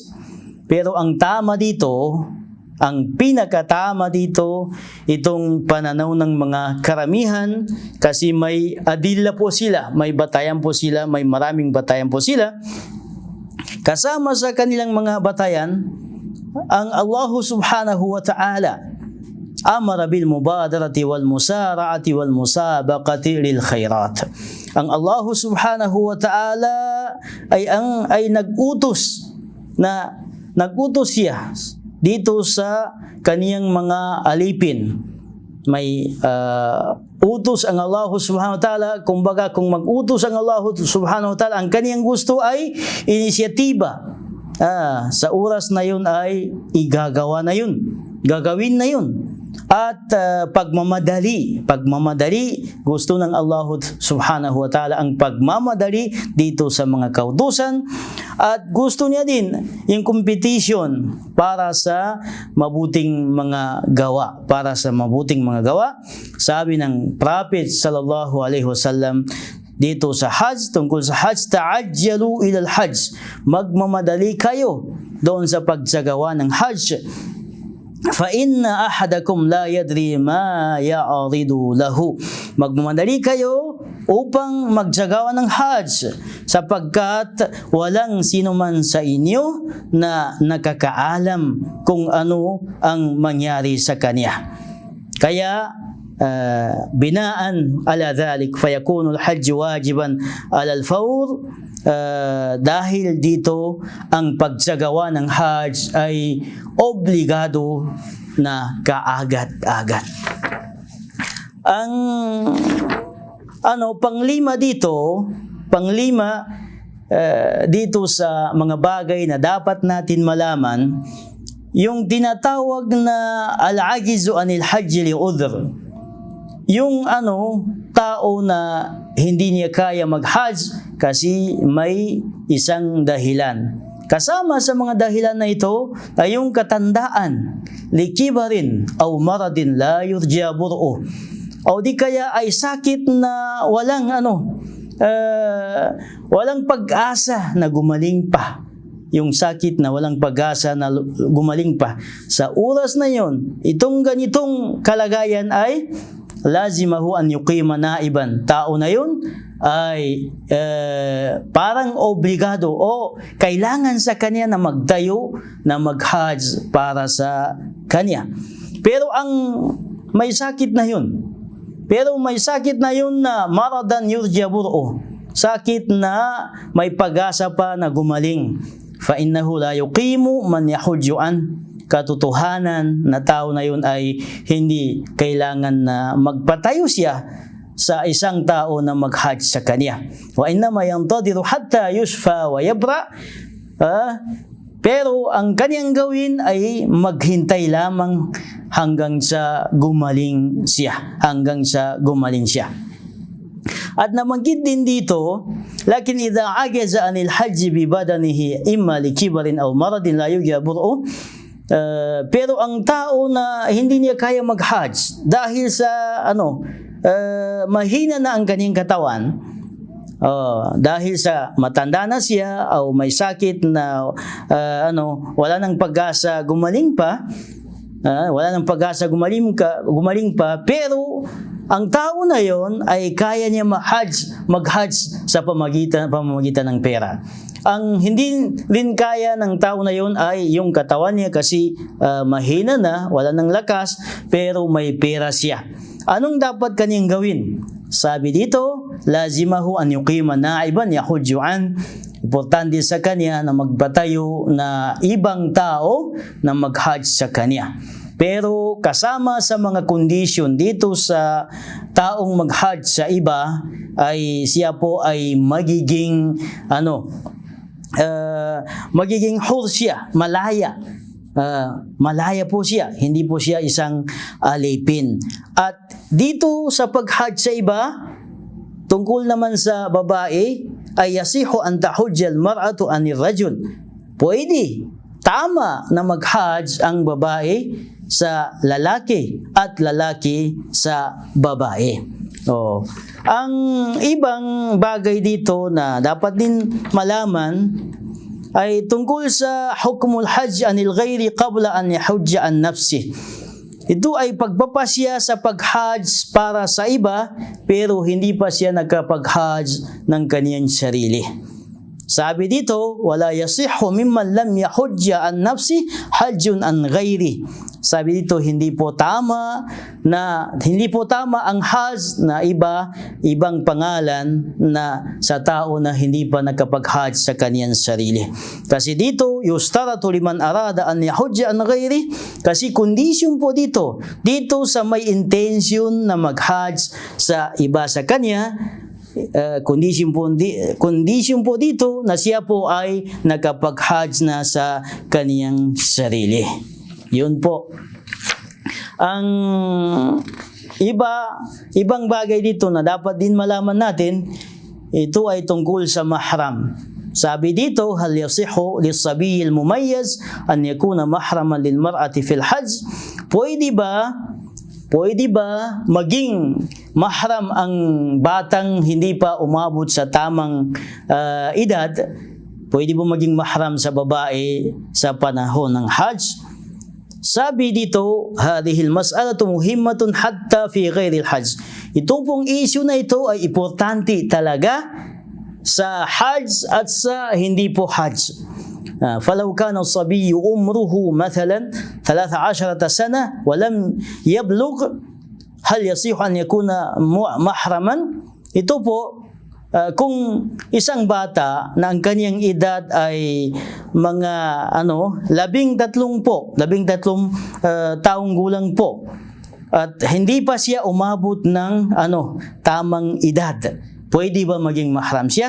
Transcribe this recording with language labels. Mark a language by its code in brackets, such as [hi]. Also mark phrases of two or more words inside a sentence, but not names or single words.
[tl] Pero ang tama dito, ang pinakatama dito, itong pananaw ng mga karamihan, kasi may adilla po sila, may batayan po sila, may maraming batayan po sila. Kasama sa kanilang mga batayan, ang [ar] الله سبحانه وتعالى أمر بالمبادرة والمسارعة والمسابقة للخيرات. [tl] Ang Allah [ar] سبحانه وتعالى [tl] ay nag-utos siya dito sa kaniyang mga alipin. May utos ang Allah [ar] سبحانه وتعالى. [tl] Kumbaga, kung mag-utos ang Allah [ar] سبحانه وتعالى, [tl] ang kaniyang gusto ay inisyatiba. Sa oras na yun ay igagawa na yun, gagawin na yun. At pagmamadali, gusto ng Allah [ar] سبحانه وتعالى [tl] ang pagmamadali dito sa mga kautusan, at gusto niya din yung competition para sa mabuting mga gawa, Sabi ng Prophet [ar] صلى الله عليه وسلم [tl] dito sa Hajj, tungkol sa Hajj, [ar] تعجلوا إلى الحج, [tl] magmamadali kayo doon sa pagsagawa ng Hajj. [ar] فَإِنَّ أَحَدَكُمْ لَا يَدْرِي مَا يَعْرِضُ لَهُ. [tl] Magmamadali kayo upang magsagawa ng Hajj, sapagkat walang sino man sa inyo na nakakaalam kung ano ang mangyari sa kanya. [ar] Kaya بناء على ذلك فيكون الحج واجبا على الفور. [tl] Dahil dito ang pagsagawa ng Hajj ay obligado na kaagad-agad. Ang panglima dito sa mga bagay na dapat natin malaman, yung tinatawag na [ar] العاجز عن الحج لعذر. [tl] Yung tao na hindi niya kaya mag-hajj kasi may isang dahilan. Kasama sa mga dahilan na ito ay yung katandaan, [ar] لكبر أو مرض لا يرجى برؤه, [tl] o di kaya ay sakit na walang pag-asa na gumaling pa. Yung sakit na walang pag-asa na gumaling pa. Sa oras na yon, itong ganitong kalagayan ay [ar] لزمه أن يقيم نائبا. [tl] Tao na yun ay parang obligado o kailangan sa kanya na magtayo na mag-hajj para sa kanya. Pero may sakit na yun na [ar] مرضا يرجى برؤه, [tl] sakit na may pag-asa pa na gumaling. [ar] فإنه لا يقيم من يحج عن. [tl] Katotohanan na tao na yun ay hindi kailangan na magpatayo siya sa isang tao na mag-hajj sa kanya. [ar] وإنما ينتظر حتى يشفى ويبرأ. [tl] Pero ang kanyang gawin ay maghintay lamang hanggang sa gumaling siya. At nabanggit din dito, [ar] لكن إذا عجز عن الحج ببدنه إما لكبر أو مرض لا يرجى برؤه. [tl] Pero ang tao na hindi niya kaya mag-hajj dahil sa mahina na ang kanyang katawan, dahil sa matanda na siya o may sakit na wala nang pag-asa gumaling pa, pero ang tao na yon ay kaya niya mag-hajj sa pamamagitan ng pera. Ang hindi rin kaya ng tao na yon ay yung katawan niya kasi mahina na, wala ng lakas, pero may pera siya. Anong dapat kaniyang gawin? Sabi dito, [ar] لزمه أن يقيم نائبا يحج عن. [tl] Importante sa kanya na magpatayo na ibang tao na mag-hajj sa kanya. Pero kasama sa mga kondisyon dito sa taong mag-hajj sa iba ay siya po ay magiging hur siya, malaya po siya, hindi po siya isang alipin. At dito sa pag-hajj sa iba, tungkol naman sa babae, ay [ar] يصح أن تحج المرأة عن الرجل. [tl] Pwede, tama na mag-hajj ang babae sa lalaki at lalaki sa babae. Ang ibang bagay dito na dapat din malaman ay tungkol sa [ar] حكم الحج عن الغير قبل أن يحج عن نفسه. [tl] Ito ay pagpapasya sa pag-hajj para sa iba pero hindi pa siya nagkapag-hajj ng kaniyang sarili. Sabi dito, [ar] ولا يصح ممن لم يحج عن نفسه حج عن غيره. [tl] Sabi dito, hindi po tama ang hajj na ibang pangalan na sa tao na hindi pa nakapag-hajj sa kaniyang sarili. Kasi dito, [ar] يشترط لمن أراد أن يحج عن غيره, [tl] kasi condition po dito sa may intention na mag-hajj sa iba sa kanya, condition po dito na siya po ay nakapag-hajj na sa kaniyang sarili. Yun po. Ang ibang bagay dito na dapat din malaman natin, ito ay tungkol sa mahram. Sabi dito, [ar] هل يصح للصبي المميز أن يكون محرما للمرأة في الحج? [tl] Pwede ba maging mahram ang batang hindi pa umabot sa tamang edad? Pwede ba maging mahram sa babae sa panahon ng hajj? Sabi dito, [ar] هذه المسألة مهمة حتى في غير الحج. [tl] Ito pong issue na ito ay importante talaga sa hajj at sa hindi po hajj. [ar] فلو كان الصبي عمره مثلا 13 سنة ولم يبلغ هل يصح أن يكون محرما? [tl] Ito po, kung isang bata na ang kanyang edad ay mga 13 taong gulang po at hindi pa siya umabot ng tamang edad, pwede ba maging mahram siya?